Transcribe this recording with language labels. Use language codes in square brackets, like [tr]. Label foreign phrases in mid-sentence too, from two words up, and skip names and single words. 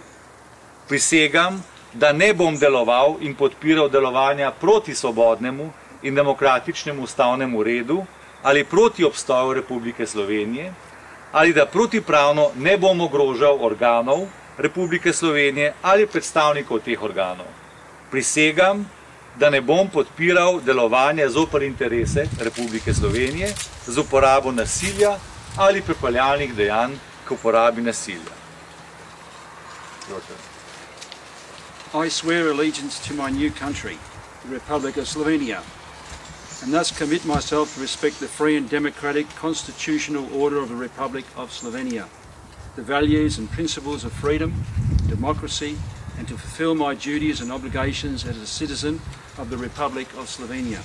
[sl] Prisegam, da ne bom deloval in podpiral delovanja proti svobodnemu in demokratičnemu ustavnemu redu ali proti obstoju Republike Slovenije, ali da protipravno ne bom ogrožal organov Republike Slovenije ali predstavnikov teh organov. Prisegam, da ne bom podpiral delovanja zoper interese Republike Slovenije z uporabo nasilja ali pripravljalnih dejanj k uporabi nasilja. [en] I swear allegiance to my new country, the Republic of Slovenia, and thus commit myself to respect the free and democratic constitutional order of the Republic of Slovenia, the values and principles of freedom, democracy, and to fulfil my duties and obligations as a citizen of the Republic of Slovenia.